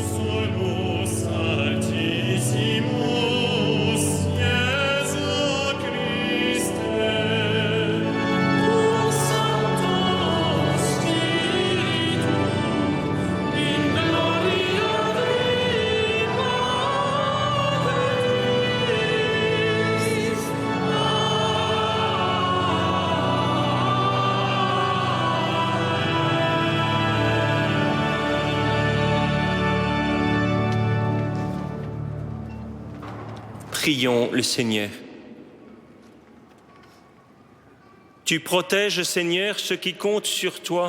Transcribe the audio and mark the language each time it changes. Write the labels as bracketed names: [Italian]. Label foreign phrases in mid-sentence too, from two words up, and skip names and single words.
[Latin] tu sonus altissimus, Iesu Christe. Tuo Sancto Spiritu, in gloria Dei Patris. [French] Prions le Seigneur. Tu protèges, Seigneur, ceux qui comptent sur toi.